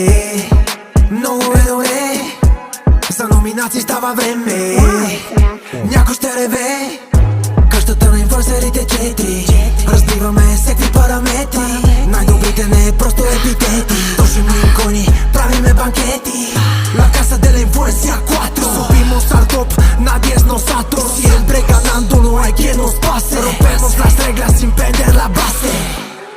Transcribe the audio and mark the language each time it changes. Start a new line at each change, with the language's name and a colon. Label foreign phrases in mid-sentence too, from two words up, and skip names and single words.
Bulgarian: Много е добре. За номинации става време. Някой ще реве. Къщата на инфлуенсърите 4. Разбиваме всеки параметри. Най-добрите не просто епитети. Дошли икони, правиме банкети.
Spanish: La casa de la influencia 4. Subimos al top, nadie es nosotros. Siempre ganando, no hay quien nos pase. Rompemos las reglas sin perder la base.